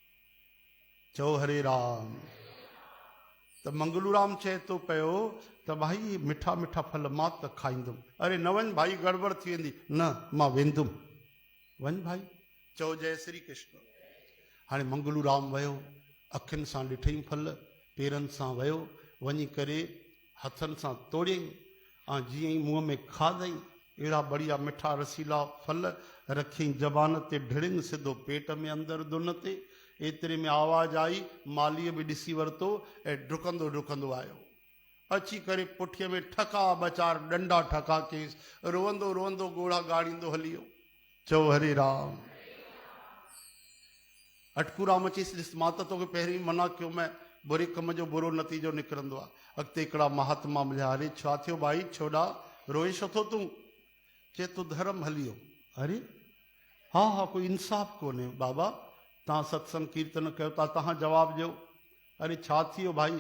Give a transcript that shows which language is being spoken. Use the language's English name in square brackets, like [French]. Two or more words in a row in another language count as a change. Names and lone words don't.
[Sindhi] चओ हरे राम। त मंगलूराम चए थो पियो त भाई मिठा मिठा फल मां त खाईंदुमि। अरे न वञ भाई, गड़बड़ थी वेंदी। न, मां वेंदुमि। वञ भाई। चओ जय श्री कृष्ण। हाणे मंगलूराम वियो, अखियुनि सां ॾिठई फल, पेरनि सां वियो, वञी करे हथनि सां तोड़ियईं ऐं जीअं ई मुंहं में खाधई, अहिड़ा बढ़िया मिठा रसीला फल रखियईं ज़बान ते ढिड़िंग, सिधो पेट में अंदरि दुन ते। एतिरे में आवाज़ आई, मालीअ बि ॾिसी वरितो ऐं डुकंदो डुकंदो आयो। अची करे पुठीअ में ठका बचार डंडा ठका केस, रोअंदो रोअंदो ॻोढ़ा ॻाड़ींदो हली वियो। चओ हरे राम। अटकूराम चईसि, ॾिस मां त तोखे पहिरीं मना कयो, मैं बुरे कम जो बुरो नतीजो निकिरंदो आहे। अॻिते हिकिड़ा महात्मा मिलिया। अरे छा थियो भाई, छोड़ा रोए छो थो तूं? चए तूं धर्म हली वियो। अरे हा हा, कोई इंसाफ़ कोन्हे बाबा, तव्हां सत्संग कीर्तन कयो था, तव्हां जवाबु ॾियो। अरे छा थी वियो भाई?